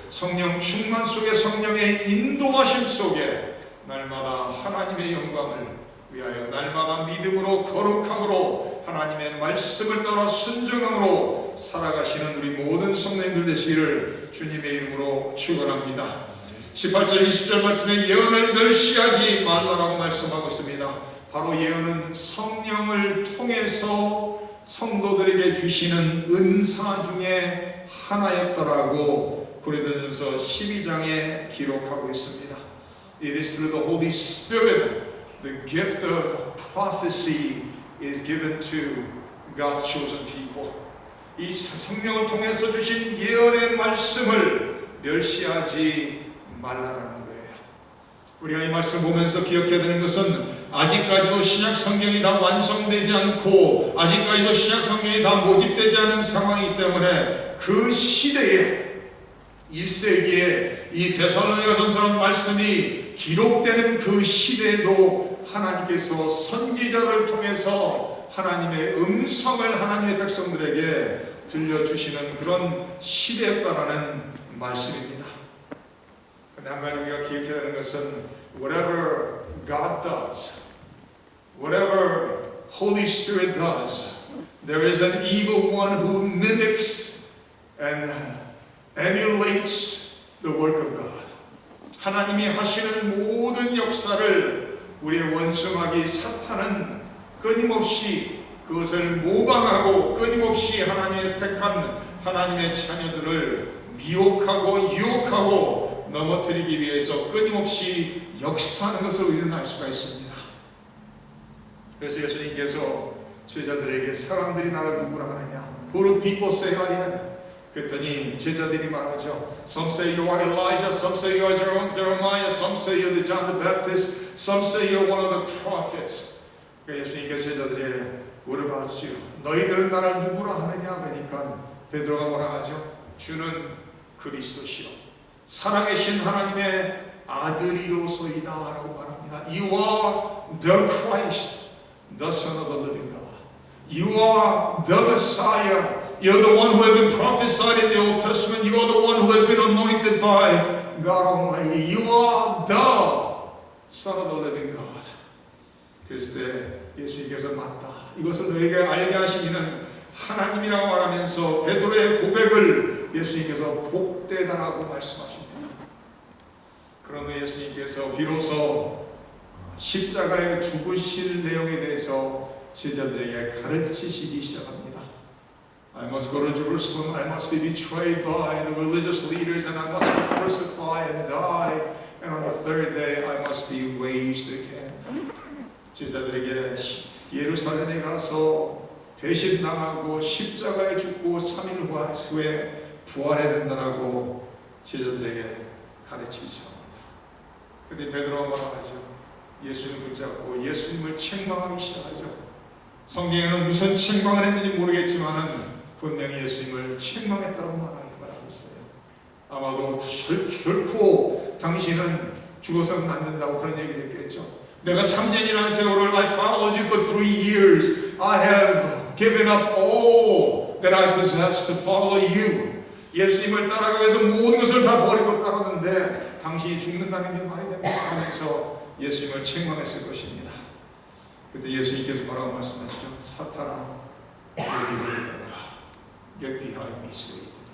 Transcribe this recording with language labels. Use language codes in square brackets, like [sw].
[ko] 성령 충만 속에 성령의 인도하심 속에 날마다 하나님의 영광을 위하여 날마다 믿음으로 거룩함으로 하나님의 말씀을 따라 순종함으로 살아가시는 우리 모든 성도님들 되시기를 주님의 이름으로 축원합니다. 18절 20절 말씀에 예언을 멸시하지 말라라고 말씀하고 있습니다. 바로 예언은 성령을 통해서 성도들에게 주시는 은사 중에 하나였더라고 고린도전서 12장에 기록하고 있습니다. [en] It is through the Holy Spirit the gift of prophecy is given to God's chosen people. [ko] 이 성령을 통해서 주신 예언의 말씀을 멸시하지 말라라는 거예요. 우리가 이 말씀을 보면서 기억해야 되는 것은 아직까지도 신약 성경이 다 완성되지 않고 아직까지도 신약 성경이 다 모집되지 않은 상황이기 때문에 그 시대에 1세기에 이 데살로니가전서라는 말씀이 기록되는 그 시대에도 하나님께서 선지자를 통해서 하나님의 음성을 하나님의 백성들에게 들려주시는 그런 시대였다라는 말씀입니다. 근데 한 가지 우리가 기억해야 되는 것은 [en] whatever God does, whatever Holy Spirit does, there is an evil one who mimics and emulates the work of God. [ko] 하나님이 하시는 모든 역사를 우리의 원수마귀 사탄은 끊임없이 그것을 모방하고 끊임없이 하나님의 택한 하나님의 자녀들을 미혹하고 유혹하고 넘어뜨리기 위해서 끊임없이 역사하는 것을 우리는 알 수가 있습니다. 그래서 예수님께서 제자들에게 사람들이 나를 누구라 하느냐? [en] Who do people say I am? [ko] 그랬더니 제자들이 말하죠. [en] Some say you are Elijah, some say you are Jeremiah, some say you are John the Baptist, some say you are one of the prophets. [ko] 그러니까 예수님께서 제자들에게 물어봤지요. 너희들은 나를 누구라 하느냐? 그러니까 베드로가 뭐라 하죠? 주는 그리스도시요 살아계신 하나님의 아들이로소이다 라고 말합니다. [en] You are the Christ, the Son of the living God. You are the Messiah. You're the one who has been prophesied in the Old Testament. You are the one who has been anointed by God Almighty. You are the Son of the living God. [ko] 그랬을 때 예수님께서 맞다. 이것을 너에게 알게 하신 이는 하나님이라고 말하면서 베드로의 고백을 예수님께서 복되다라고 말씀하십니다. 그러면 예수님께서 비로소 십자가에 죽으실 내용에 대해서 제자들에게 가르치시기 시작합니다. [en] I must go to Jerusalem. I must be betrayed by the religious leaders, and I must be crucified and die. And on the third day, I must be raised again. [ko] 제자들에게 예루살렘에 가서 배신당하고 십자가에 죽고 3일 후에 부활해야 된다라고 제자들에게 가르치기 시작합니다. 그런데 베드로가 뭐라고 하죠? 예수님을 붙잡고 예수님을 책망하기 시작하죠. 성경에는 무슨 책망을 했는지 모르겠지만은 분명히 예수님을 책망했다고 말하고 있어요. 아마도 결코 당신은 죽어서는 안 된다고 그런 얘기를 했겠죠. 내가 3년이라는 세월을 [en] I followed you for 3 years. I have given up all that I possess to follow you. [ko] 예수님을 따라가기 위해서 모든 것을 다 버리고 따랐는데 당신이 죽는다는 게 말이 됩니까? 하면서 예수님을 책망했을 것입니다. 그때 예수님께서 뭐라고 말씀하시죠? 사탄아, 너희를 내놔라. [en] Get behind me, Satan.